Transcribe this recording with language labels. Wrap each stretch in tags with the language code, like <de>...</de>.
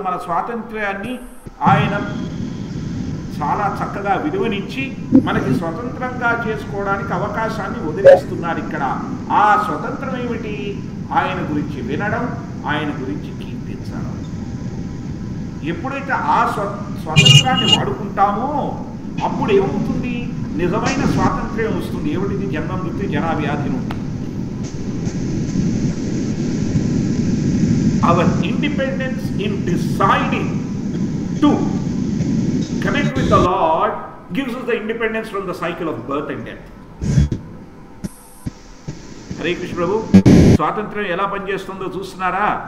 <te>మన స్వాతంత్ర్యాన్ని ఆయన చాలా చక్కగా విలువనిచ్చి మనకి స్వతంత్రంగా చేసుకోవడానికి అవకాశాన్ని వదిలేస్తున్నారు. ఇక్కడ ఆ స్వతంత్రం ఏమిటి? ఆయన గురించి వినడం, ఆయన గురించి కీర్తించడం. ఎప్పుడైతే ఆ స్వాతంత్రాన్ని వాడుకుంటామో అప్పుడు ఏమవుతుంది? నిజమైన స్వాతంత్ర్యం వస్తుంది. ఏమిటిది? జన్మ మృత్యు జరా వ్యాధి నుండి</te> <en>our independence in deciding to connect with the Lord gives us the independence from the cycle of birth and death.</en> <te>Hare Krishna ప్రభు, స్వాతంత్ర్యం ఎలా పనిచేస్తుందో చూస్తున్నారా?</te>